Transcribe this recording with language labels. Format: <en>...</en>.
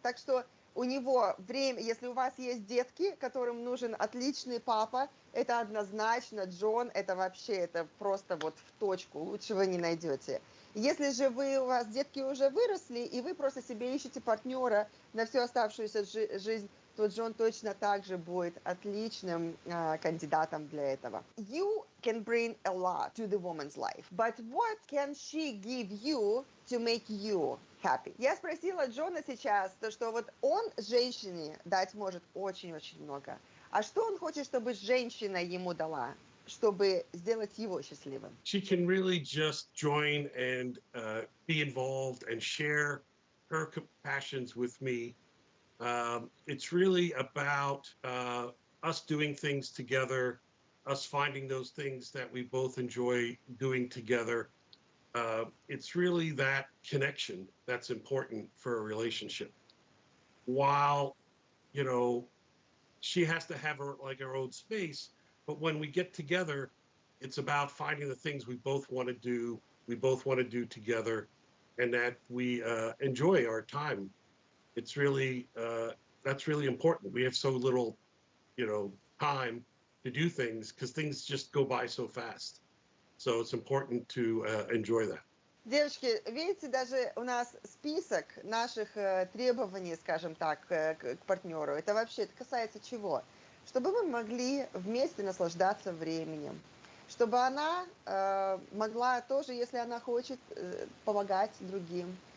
<ru>Так что у него время, если у вас есть детки, которым нужен отличный папа, это однозначно Джон, это вообще, это просто вот в точку, лучшего не найдете. Если же у вас детки уже выросли, и вы просто себе ищете партнера на всю оставшуюся жизнь, то Джон точно так же будет отличным кандидатом для этого.</ru> <en>You can bring a lot to the woman's life, but what can she give you to make you happy?</en> <ru>Я спросила Джона сейчас, что вот он женщине дать может очень-очень много. А что он хочет, чтобы женщина ему дала, чтобы сделать его счастливым?</ru> <en>She can really just join and be involved and share her passions with me. It's really about us doing things together, us finding those things that we both enjoy doing together. It's really that connection that's important for a relationship. While, she has to have her own space, but when we get together, it's about finding the things we both want to do, together, and that we enjoy our time. It's really that's really important. We have so little, time to do things because things just go by so fast. So it's important to enjoy that.</en> <ru>Девочки, видите, даже у нас список наших требований, скажем так, к партнеру. Это вообще, это касается чего? Чтобы мы могли вместе наслаждаться временем. Чтобы она могла тоже, если она хочет, помогать другим.</ru>